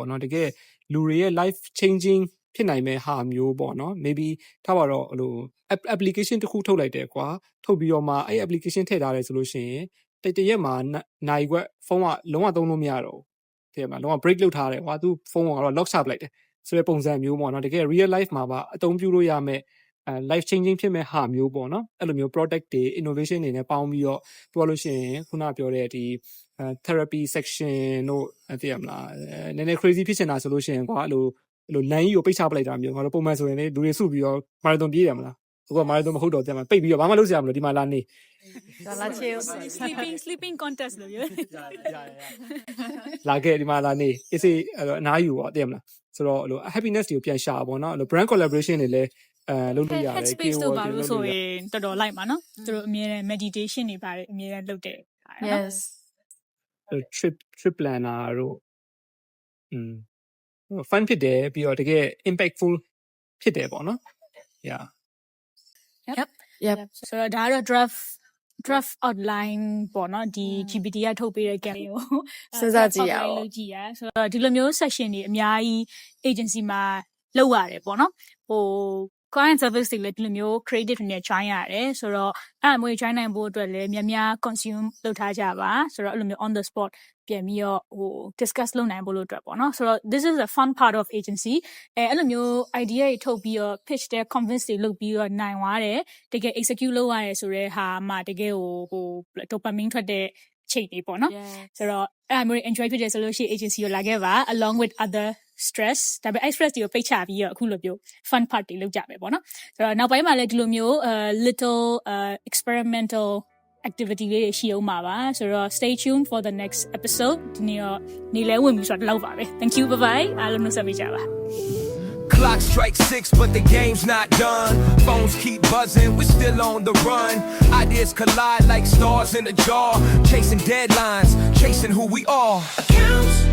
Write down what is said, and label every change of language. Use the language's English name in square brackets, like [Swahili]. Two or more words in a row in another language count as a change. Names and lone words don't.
[Burmese] နော်တကယ်လူတွေရဲ့ [English] life changing [Burmese] ဖြစ်နိုင်မဲ့ဟာမျိုးပေါ့နော် maybe ထားပါတော့ဟို application တစ်ခုထုတ်လိုက်တယ်ကွာထုတ်ပြီးတော့မှအဲ့ application ထည့်ထားတယ်ဆိုလို့ရှိရင်တ ရက်မှာနိုင်ခွက်ဖုန်းကလုံးဝသုံးလို့မရတော့ဘူးတဲ့မှာလုံးဝ break လုပ်ထားတယ်ကွာသူဖုန်းကတော့ lock ချပလိုက်တယ်ဆိုတဲ့ပုံစံမျိုးပေါ့နော်တကယ် [English] real life [Burmese] မှာပါအသုံးပြုလို့ရမဲ့ [English] life changing [Burmese] ဖြစ်မဲ့ဟာမျိုးပေါ့နော်အဲ့လိုမျိုး product တွေ innovation တွေနဲ့ပေါင်းပြီးတော့ပြောလို့ရှိရင်ခုနပြောတဲ့ဒီ [English] therapy section [Burmese] တို့သိရမလားနည်းနည်း crazy ဖြစ်နေတာဆိုလို့ရှိရင်ကွာအဲ့လိုလမ်းကြီးကိုပိတ်ချပလိုက်တာမျိုးငါတို့ပုံမှန်ဆိုရင်လေလူတွေစုပြီးတော့မာရသွန်ပြေးတယ်မလားအခုကမာရသွန်မဟုတ်တော့တဲ့မှာပိတ်ပြီးတော့ဘာမှလုပ်စရာမလိုဒီမှာလာနေ ဒါလာချေ [English] sleeping contest [Burmese] လို့ပြော လာခဲ့ဒီမှာလာနေအေးစေးအနားယူပေါ့သိရမလားဆိုတော့အဲ့လို happiness တွေကိုပြန်ရှာပေါ့နော်အဲ့လို [English] brand collaboration [Burmese] တွေလည်းလုပ်လို့ရတယ် headspace တို့ပါလို့ဆိုရင်တော်တော်လိုက်ပါနော်သူတို့အမြဲတမ်း meditation တွေပါတယ်အမြဲတမ်းလုပ်တယ် [English] yes trip planner [Burmese] တို့fun ဖြစ်တယ်ပြီးတော့တကယ် impactful ဖြစ်တယ်ပေါ့နော် yeah [English] yep [Burmese] ဆိုတော့ဒါကတော့ [English] draft outline [Burmese] ပေါ့နော်ဒီ GPT ကထုတ်ပေးတဲ့ campaign ကို စဉ်းစားကြည့်ရအောင် လုပ်ကြည့်ရဆိုတော့ဒီလိုမျိုး session တွေအများကြီး agency မှာလုပ်ရတယ်ပေါ့နော်ဟို [English] client service [Burmese] တွေလည်းဒီလိုမျိုး creative နဲ့ join ရတယ်ဆိုတော့အဲ့အမျိုး join နိုင်ဖို့အတွက်လည်းများများ consume လုပ်ထား ကြပါဆိုတော့အဲ့လိုမျိုး [English] on the spot [Burmese] ပြန်ပြီးတော့ဟို discuss လုပ်နိုင်ဖို့လို့အတွက်ပေါ့နော်ဆိုတော့ [English] this is a fun part of agency [Burmese] အဲ့လိုမျိုး idea တွေထုတ်ပြီးတော့ pitch တဲ့ convince တွေလုပ်ပြီးတော့နိုင်သွားတယ်တကယ် execute လုပ်ရတယ်ဆိုတဲ့ဟာမှတကယ်ဟို dopamine ထွက်တဲ့ချိန်တွေပေါ့နော်ဆိုတော့အဲ့အမျိုး enjoy ဖြစ်တယ်ဆိုလို့ရှိရင် agency ကိုလာခဲ့ပါ [English] along with other stress [Burmese] ဒါပေမဲ့ stress တွေကိုပိတ်ချပြီးတော့အခုလိုမျိုး [English] fun part [Burmese] တွေလုပ်ကြမယ်ပေါ့နော်ဆိုတော့နောက်ပိုင်းမှာလည်းဒီလိုမျိုး [English] little experimental activity [Burmese] လေးတွေရှိအောင်ပါပါဆိုတော့ [English] stay tuned for the next episode [Burmese] ဒီနေ့တော့နေလဲဝင်ပြီဆိုတော့ဒီလောက်ပါပဲ [English] thank you bye bye [Burmese] အားလုံးနှုတ်ဆက်ပေးကြပါ [English] Clock strikes 6, but the game's not done. Phones keep buzzing, we're still on the run. Ideas collide like stars in a jar. Chasing deadlines, chasing who we are. Count